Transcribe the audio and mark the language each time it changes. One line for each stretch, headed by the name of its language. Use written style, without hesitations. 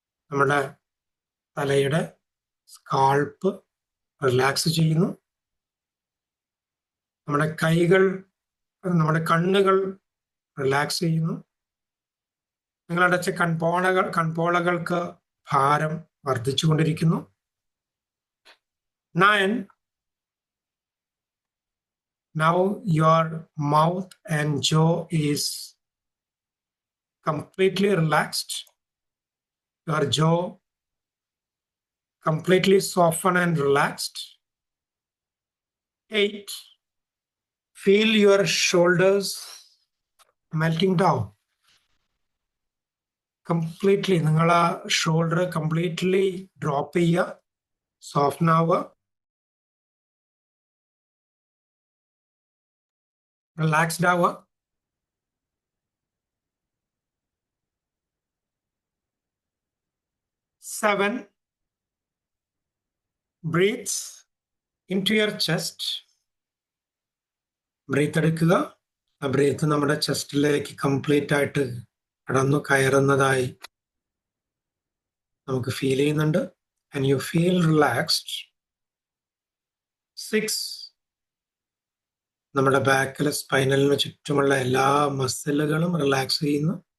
Malayalam: നമ്മുടെ തലയുടെ scalp relax ചെയ്യുന്നു. നമ്മുടെ കൈകൾ, നമ്മുടെ കണ്ണുകൾ റിലാക്സ് ചെയ്യുന്നു. നിങ്ങളടച്ച കൺപോളകൾക്ക് ഭാരം വർദ്ധിച്ചുകൊണ്ടിരിക്കുന്നു.
English: 9. Now your mouth and jaw is completely relaxed. Your jaw completely softened and relaxed. 8. Feel your shoulders melting down. Completely,
Malayalam: നിങ്ങളെ ഷോൾഡർ കംപ്ലീറ്റ്ലി ഡ്രോപ്പ് ചെയ്യുക, സോഫ്റ്റ് ആവുക, റിലാക്സ്ഡ് ആവുക.
English: 7. Breathe into your chest.
Malayalam: Breath എടുക്കുക. ആ breath നമ്മുടെ ചെസ്റ്റിലേക്ക് complete ആയിട്ട് കടന്നു കയറുന്നതായി നമുക്ക് ഫീൽ ചെയ്യുന്നുണ്ട്.
English: And you feel relaxed.
Malayalam: 6, നമ്മുടെ ബാക്കിലെ സ്പൈനലിന് ചുറ്റുമുള്ള എല്ലാ മസിലുകളും റിലാക്സ് ചെയ്യുന്നു.